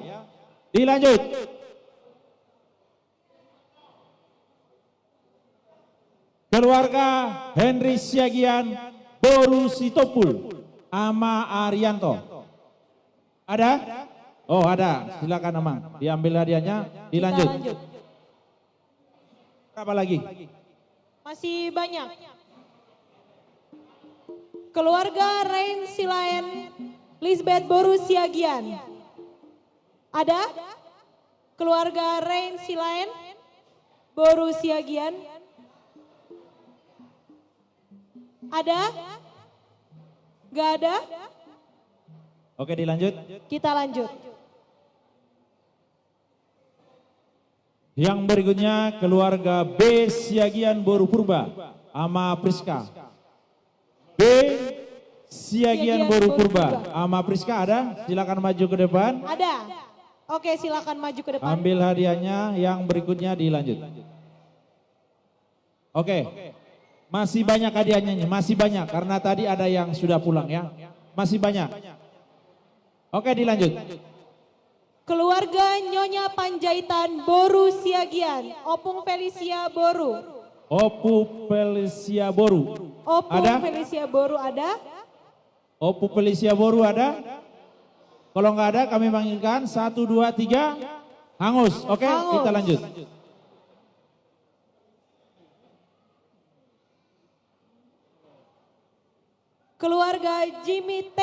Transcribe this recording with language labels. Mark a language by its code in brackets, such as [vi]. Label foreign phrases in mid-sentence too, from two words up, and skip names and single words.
[id] Dilanjut. Keluarga Henry Siagian Boru Sitopul Ama Arianto. Ada? Oh ada, silakan Amang. Diambil hadiahnya, dilanjut. Kita lanjut. Berapa lagi? Masih banyak. Keluarga Rain Silaen Lisbeth Boru Siagian. Ada? Keluarga Rain Silaen Boru Siagian. Ada? Gak ada? Oke dilanjut. Kita lanjut. Yang berikutnya keluarga B Siagian Boru Purba ama Priska. B Siagian Boru Purba ama Priska ada? Silakan maju ke depan. Ada. Oke, silakan maju ke depan. Ambil hadiahnya, yang berikutnya dilanjut. Oke. Masih banyak hadiahnya, masih banyak karena tadi ada yang sudah pulang ya. Masih banyak. Oke, dilanjut. Keluarga Nyonya Panjaitan Boru Siagian, Opung Felicia Boru. Opu Felicia Boru. Opung Ada? Felicia Boru ada? Opu Felicia Boru ada? Kalau nggak ada kami panggilkan 1, 2, 3 hangus. Oke, Hangus. kita lanjut. Keluarga Jimmy T.